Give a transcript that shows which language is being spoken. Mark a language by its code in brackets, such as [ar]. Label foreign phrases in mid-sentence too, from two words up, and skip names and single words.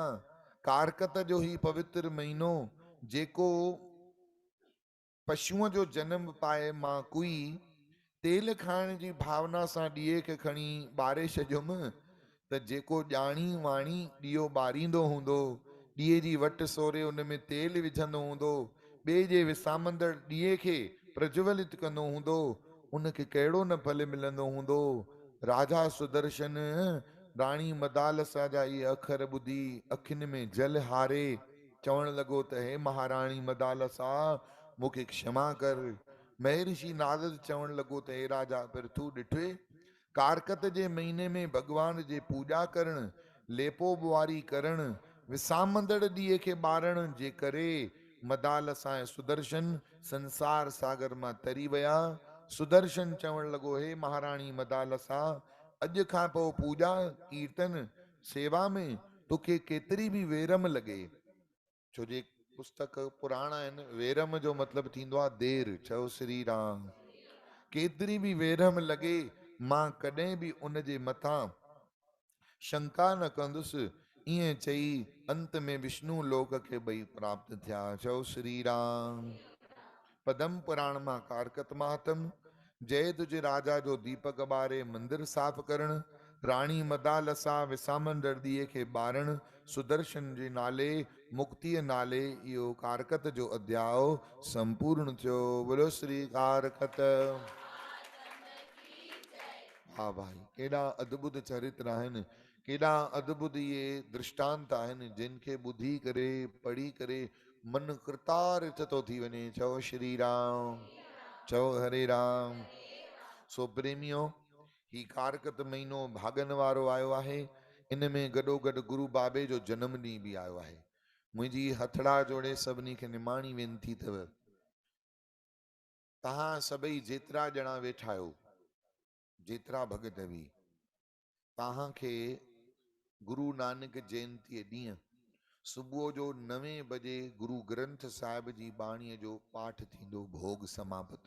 [sd] कारकत जो ही पवित्र महीनो, जेको पशुअ जो जन्म पाए, मां कुई तेल खाइण जी भावना सां ॾीए खे खणी ॿारे छॾियुमि, त जेको ॼाणी वाणी ॾीओ ॿारींदो हूंदो, ॾीए जी वट सोरे उन में तेल विझंदो हूंदो, ॿिए जे विसामंदड़ ॾीए खे प्रज्वलित कंदो हूंदो, उनखे कहिड़ो न फल मिलंदो हूंदो। राजा सुदर्शन राणी मदालसा जा इहे अखर ॿुधी अखियुनि में जल हारे चवण लॻो त हे महाराणी मदालसा, मूंखे क्षमा कर। महर्षि नारद चवण लॻो त हे राजा, फिर तूं ॾिठे कारकत जे महीने में भगवान जे पूॼा करण, लेपो बुआरी करण, विसामंदड़ ॾीए खे ॿारण जे करे मदालसा ऐं सुदर्शन संसार सागर मां तरी विया। सुदर्शन चवण लॻो, हे महाराणी मदालसा, अॼु खां पोइ पूॼा कीर्तन सेवा में तोखे केतिरी बि वेरम लॻे, छो जे पुस्तक पुराण आहिनि, वेरम जो मतिलबु थींदो आहे देर। चओ श्री राम। केतिरी बि वेरम लॻे, मां कॾहिं बि उन जे मथां शंका न कंदुसि। ईअं चई अंत में विष्णु लोक खे ॿई प्राप्त थिया। चओ श्री राम। पदम पुराण मां कारकत माहतम। जय तुझे राजा जो दीपक ॿारे मंदिर साफ़ करण, राणी मदालसा विसामंदड़ ॾीए खे ॿारण, सुदर्शन जे नाले मुक्तिय नाले इहो कारकत जो अध्याय संपूर्ण थियो। बोलो श्री कारकत। हा भाई, केॾा अद्भुत चरित्र आहिनि केॾा अद्भुत इहे दृष्टांत आहिनि जिनखे ॿुधी करे पढ़ी करे मन कृतार्थ थो थी वञे। चओ श्री राम, चओ हरे राम। सो प्रेमियो, ही कारकत महीनो भागन वारो आयो आहे। इन में गॾो गॾु गुरु बाबे जो जन्म ॾींहुं बि आयो आहे। मुंहिंजी हथड़ा जोड़े सभिनी खे निमाणी वेनती अथव, तव्हां सभई जेतिरा ॼणा वेठा आहियो, जेतिरा भगत बि, तव्हांखे गुरु नानक जयंती ॾींहुं सुबुह जो 9 बजे गुरु ग्रंथ साहिब जी बाणीअ जो पाठ थींदो, भोग समाप्त।